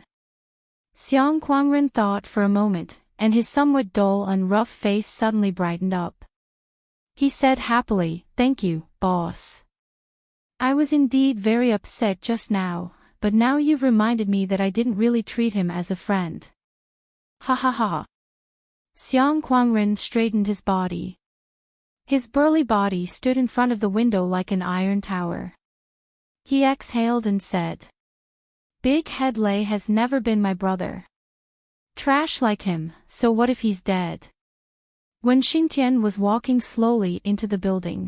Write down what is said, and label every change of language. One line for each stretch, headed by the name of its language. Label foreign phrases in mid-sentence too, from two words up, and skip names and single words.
English: Xiang Quangren thought for a moment, and his somewhat dull and rough face suddenly brightened up. He said happily, "Thank you, boss. I was indeed very upset just now, but now you've reminded me that I didn't really treat him as a friend." Ha ha ha. Xiang Quangren straightened his body. His burly body stood in front of the window like an iron tower. He exhaled and said, "Big Head Lei has never been my brother. Trash like him, so what if he's dead?" When Xingtian was walking slowly into the building.